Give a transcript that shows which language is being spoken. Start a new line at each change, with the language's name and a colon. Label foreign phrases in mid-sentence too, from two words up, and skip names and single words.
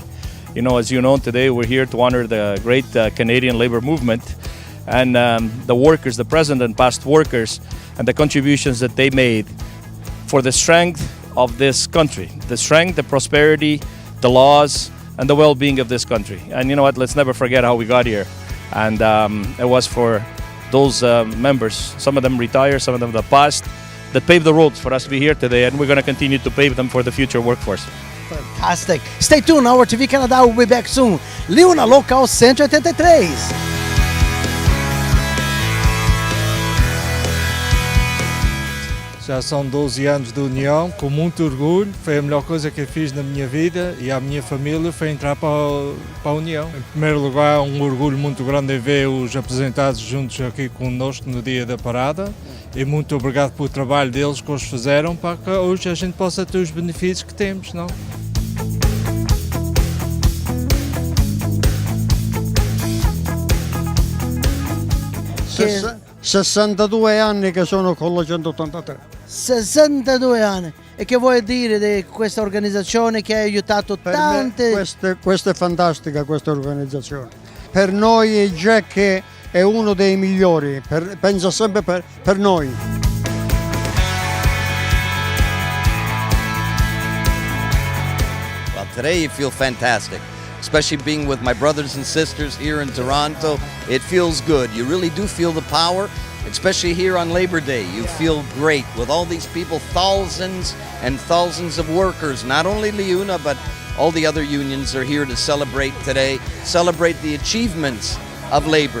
English: You know, as you know, today we're here to honor the great Canadian labor movement and the workers, the present and past workers, and the contributions that they made for the strength of this country, the strength, the prosperity, the laws, and the well-being of this country. And you know what, let's never forget how we got here. And it was for those members, some of them retired, some of them the past, that paved the roads for us to be here today, and we're going to continue to pave them for the future workforce. Fantastic. Stay tuned, our TV Canada will be back soon. Liuna, local 183.
Portuguese: Já são 12 anos de união, com muito orgulho. Foi a melhor coisa que eu fiz na minha vida e à minha família foi entrar para a União. Em primeiro lugar, um orgulho muito grande em ver os aposentados juntos aqui conosco no dia da parada. E muito obrigado pelo trabalho deles que eles fizeram para que hoje a gente possa ter os benefícios que temos, não?
Italian: Che... 62 anni che sono con la 183. 62 anni. E che vuoi dire di questa organizzazione che ha aiutato tante? Questa è fantastica, questa organizzazione. Per noi Jack è uno dei migliori, pensa sempre per noi.
English: Well, today you feel fantastic, especially being with my brothers and sisters here in Toronto. It feels good. You really do feel the power, especially here on Labor Day. You feel great with all these people, thousands and thousands of workers, not only Liuna, but all the other unions are here to celebrate today, celebrate the achievements of labor.